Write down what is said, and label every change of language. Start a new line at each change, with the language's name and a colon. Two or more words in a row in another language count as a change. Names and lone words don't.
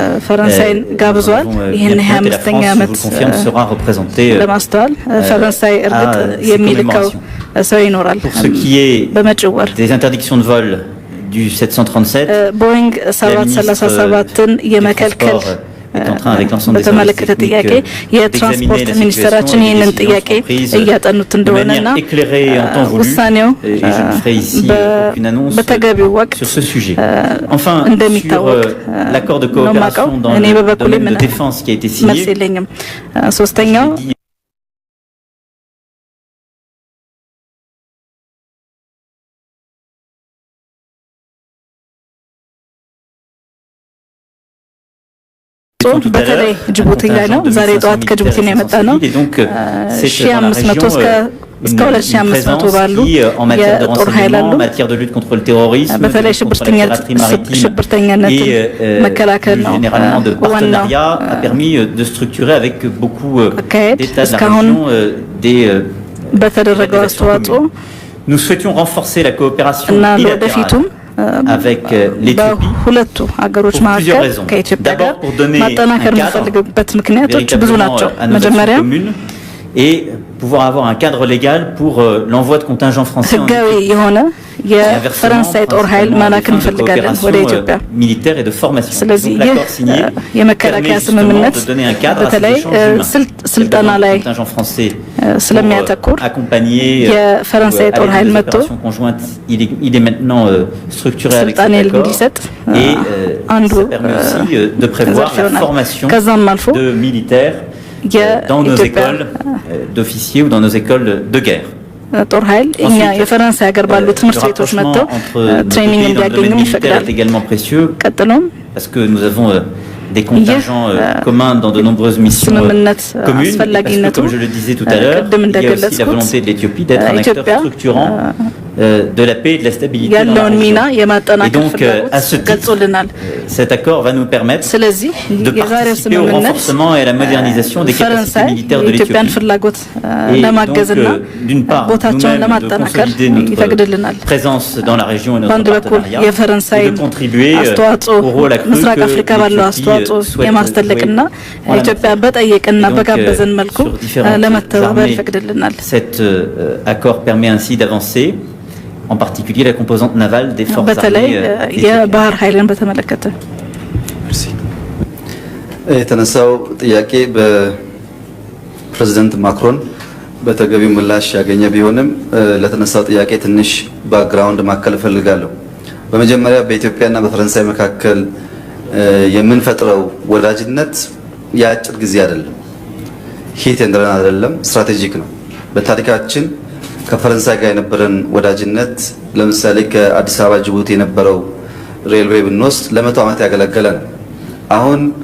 French: Et la France, je vous confirme, sera représentée à cette commémoration. Pour ce qui est des interdictions de vol du 737,
Amharic: Boeing 737 የመከልከል
French: est en train avec l'ensemble des services techniques
Amharic: የትራንስፖርት ሚኒስትራችን ይህንን ጥያቄ እያጠኑት እንደሆነና ውሳኔው በተገቢው ወቅት እንደሚታወቅ
French: l'accord de coopération dans le domaine de défense qui a été signé.
Amharic: ሶስተኛው በተለይ ጅቡቲ ላይ ነው ዛሬ ጧት ከጅቡቲ ነው የመጣ ነው 1500 እስከ 2500 ባሉ የጦር ኃይል አሉ በተለይ ሽብርተኛነት መከላከል ነው ዋናው
French: a permis de structurer avec beaucoup d'états de la région
Amharic: በተደረገው አስተዋጽኦ
French: nous souhaitions renforcer la coopération bilatérale avec l'Éthiopie
Amharic: ሁለቱ ሀገሮች መካከል ከኢትዮጵያ ጋር ማጠናከር የሚፈልግበት ምክንያቶች ብዙ ናቸው መጀመሪያ
French: et pouvoir avoir un cadre légal pour l'envoi de contingents français en Éthiopie.
Amharic: የፈረንሳይ ጦር ኃይል ማላክ እንፈልጋለን ወደ ኢትዮጵያ
French: militaire et de formation.
Amharic: ስለዚህ የመከላከያ ስምምነት በተለይ ስልጠና ላይ ስለሚያተኩር የፈረንሳይ ጦር ኃይል መጥቶ
French: il est maintenant structuré avec cet accord et ça permet aussi de prévoir la formation de militaires dans nos écoles d'officiers ou dans nos écoles de guerre.
Amharic: ጦር ኃይል እኛ የፈረንሳይ ሀገር ባሉ ትምህርት ቤቶች መጥተው ትሬኒንግ እንዲያገኙ ይፈቅዳል ቀጥሎም
French: parce que nous avons des contingents communs dans de nombreuses missions communes parce que comme je le disais tout à l'heure il y a aussi la volonté de l'Éthiopie d'être un acteur structurant de la paix et de la stabilité dans la région. Et donc à ce titre cet accord va nous permettre de participer au renforcement et à la modernisation des capacités militaires de l'Éthiopie et donc d'une part nous-mêmes de consolider notre présence dans la région et notre partenariat et de contribuer au rôle accru que l'Éthiopie
Amharic: የማስተለቅና ኢትዮጵያ በጠየቅና በጋበዘን መልኩ ለመተባበር ይፈቅድልናል
French: cet accord permet ainsi d'avancer en particulier la composante navale des forces armées
Amharic: የባህር ኃይልን በተመለከተ የተነሳው ጥያቄ በፕሬዝዳንት ማክሮን በተገቢው ምላሽ ያገኘ ቢሆንም ለተነሳው ጥያቄ ትንሽ ባክግራውንድ ማከል ፈልጋለሁ በመጀመሪያ በኢትዮጵያና በፈረንሳይ መካከል የምንፈጥረው ወዳጅነት ያጭር ጊዜ አይደለም ሂት እንደረና አይደለም ስትራቴጂክ ነው በታሪካችን ከፈረንሳይ ጋር የነበረን ወዳጅነት ለምሳሌ ከአዲስ አበባ ጅቡቲ የነበረው ሬልዌይ ብንወስድ ለ100 ዓመት ያገለገለ ነው አሁን